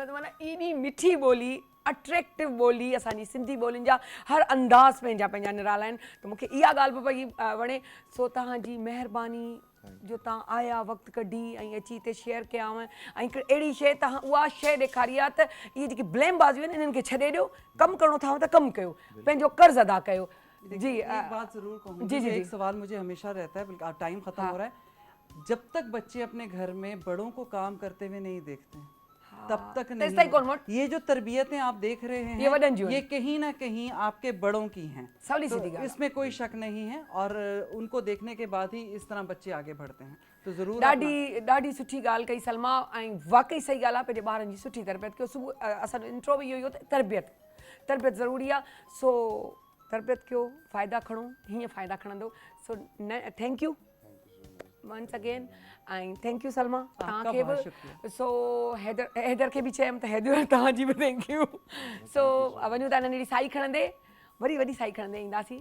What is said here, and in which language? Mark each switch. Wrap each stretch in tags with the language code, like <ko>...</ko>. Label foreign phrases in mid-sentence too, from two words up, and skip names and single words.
<sd>त माना एॾी मिठी ॿोली, अट्रैक्टिव ॿोली, असांजी सिंधी ॿोलियुनि जा हर अंदाज़ पंहिंजा पंहिंजा निराला आहिनि। त मूंखे इहा ॻाल्हि पई वणे। सो तव्हांजी महिरबानी जो तव्हां आया, वक़्तु कढी ऐं अची हिते शेयर कयाव, ऐं हिकु अहिड़ी शइ तव्हां उहा शइ ॾेखारी आहे त इहे जेके ब्लेम बाज़ियूं आहिनि इन्हनि खे छॾे ॾियो, कमु करिणो अथव त कमु कयो, पंहिंजो कर्ज़ अदा कयो।</sd> <hi>जी एक बात जरूर कहूँगी, जी जी एक सवाल मुझे हमेशा रहता है, बल्कि टाइम खत्म हो रहा है। जब तक बच्चे अपने घर में बड़ों को काम करते हुए नहीं देखते तब तक नहीं। ये जो तरबियतें आप देख रहे हैं, ये कहीं ना कहीं आपके बड़ों की हैं, तो इसमें कोई शक नहीं है। और उनको देखने के बाद ही इस तरह बच्चे आगे बढ़ते हैं। तो ज़रूर</hi> <sd>ॾाढी सुठी ॻाल्हि कई सलमा, ऐं वाक़ई सही ॻाल्हि आहे। पंहिंजे ॿारनि जी सुठी तरबियत कयो। सुबुह असांजो इंट्रो बि इहो ई हो त तरबियत ज़रूरी आहे। सो तरबियत कयो, फ़ाइदा खणो, हीअं फ़ाइदा खणंदो। सो</sd> <en>thank you once again,</en> <sd>ऐं</sd> <en>thank you</en> <sd>सलमा तव्हांखे बि। सो हैदर खे बि चयमि त हैदर तव्हांजी बि</sd> <en>thank you.</en> <sd>सो वञूं था नंढड़ी साई खणंदे, वरी वॾी साई खणंदे ईंदासीं।</sd>